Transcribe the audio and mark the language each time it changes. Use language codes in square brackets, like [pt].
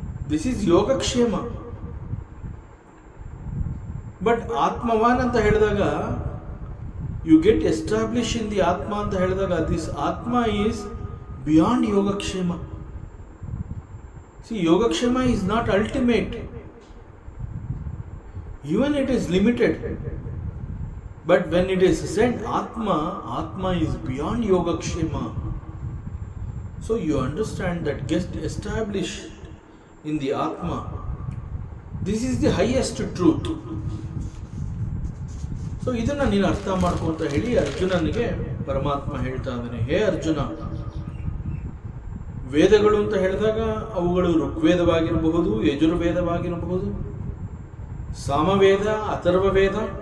[en] This is ಯೋಗಕ್ಷೇಮ. But ಆತ್ಮವಾನ್ [kn] ಅಂತ ಹೇಳಿದಾಗ, [en] You get establish in the ಆತ್ಮ ಅಂತ ಹೇಳಿದಾಗ, ದಿಸ್ ಆತ್ಮ ಈಸ್ ಬಿಯಾಂಡ್ ಯೋಗಕ್ಷೇಮ. See, Yogakshema is not ultimate. Even it is limited. But when it is said Atma is beyond Yogakshema. So you understand that get established in the Atma. This is the highest truth. [kn] So ಇದನ್ನ ನೀನು ಅರ್ಥ ಮಾಡ್ಕೊಂತ ಹೇಳಿ ಅರ್ಜುನನಿಗೆ ಪರಮಾತ್ಮ ಹೇಳ್ತಾ ಇದ್ದಾನೆ, ಹೇ ಅರ್ಜುನ, ವೇದಗಳು ಅಂತ ಹೇಳಿದಾಗ ಅವುಗಳು ಋಗ್ವೇದವಾಗಿರಬಹುದು, ಯಜುರ್ವೇದವಾಗಿರಬಹುದು, ಸಾಮವೇದ, ಅಥರ್ವವೇದ.